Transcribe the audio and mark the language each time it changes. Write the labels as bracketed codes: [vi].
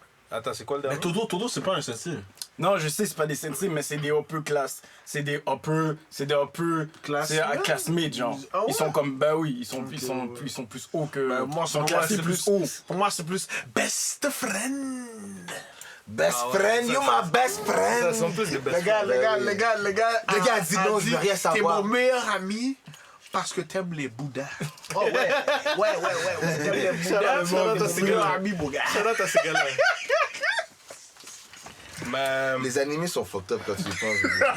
[fr] Attends, c'est quoi le dernier? Mais Todo, c'est pas un sensei. Non, je sais, c'est pas des sensei, mais c'est des upper class. C'est des [en] upper classmates, [fr] genre. Ah ouais? Ils sont comme, bah oui, ils sont plus hauts que. Moi, ils sont classés plus haut. Pour moi, c'est plus [en] best friend. Best friend, you my best friend. [fr] Ça sont plus des [en] best friends. [fr] Les gars, dis non, je veux rien savoir. T'es mon meilleur ami parce que t'aimes les Bouddhas. Oh ouais. T'aimes les Bouddhas. C'est meilleur ami, Bouddha. Shout-out à ces gars-là. Mais... Les animés sont fucked up quand tu y penses.